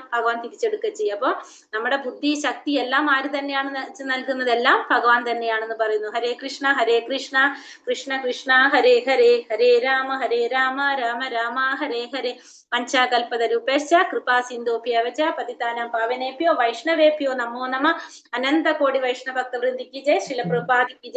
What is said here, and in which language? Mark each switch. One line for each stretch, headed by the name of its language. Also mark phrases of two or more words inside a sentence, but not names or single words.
Malayalam: ഭഗവാൻ തിരിച്ചെടുക്കുക ചെയ്യാം. അപ്പൊ നമ്മുടെ ബുദ്ധി, ശക്തി എല്ലാം ആര് തന്നെയാണ് നൽകുന്നത്? എല്ലാം ഭഗവാൻ തന്നെയാണെന്ന് പറയുന്നു.
Sanskrit: ഹരേ കൃഷ്ണ കൃഷ്ണ കൃഷ്ണ ഹരേ ഹരേ, ഹരേ രാമ രാമ രാമ ഹരേ ഹരേ. പഞ്ചാകൽപതരൂപേശ്ച കൃപാ സിന്ധോഭ്യവച പതിതാനാം പാവനേഭ്യോ വൈഷ്ണവേഭ്യോ നമോ നമഃ.
Hindi: अनंत कोटि वैष्णव भक्तवृंदी की जय। श्रील प्रभुपाद की जय.